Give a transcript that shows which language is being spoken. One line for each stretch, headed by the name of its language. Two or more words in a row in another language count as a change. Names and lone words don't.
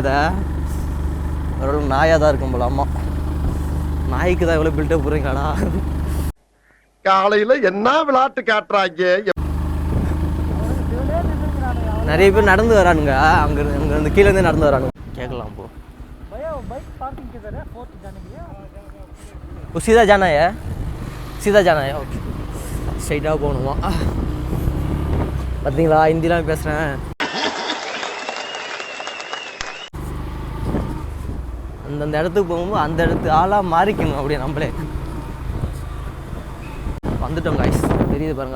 Tamil: அதை ஒரு நாயாக தான் இருக்கும் போல. அம்மா, நாய்க்கு தான் எவ்வளோ பில்டப் போடுறீங்களாடா. காலையில் என்ன விளையாட்டு காட்டுறாங்க. நிறைய பேர் நடந்து வரானுங்க, அங்கேருந்து கீழேருந்து நடந்து வரானுங்க. கேட்கலாம் போ.
Hindi: सीधा जाना है, सीधा जाना है.
Tamil: ஓகே, ஸ்ட்ரைட்டாக போகணுமா? பார்த்தீங்களா, ஹிந்திலாம் பேசுகிறேன். அந்தந்த இடத்துக்கு போகும்போது அந்த இடத்து ஆளாக மாறிக்கணும் அப்படியே நம்மளே. வந்துட்டோம் காய்ஸ், தெரியுது பாருங்கள்.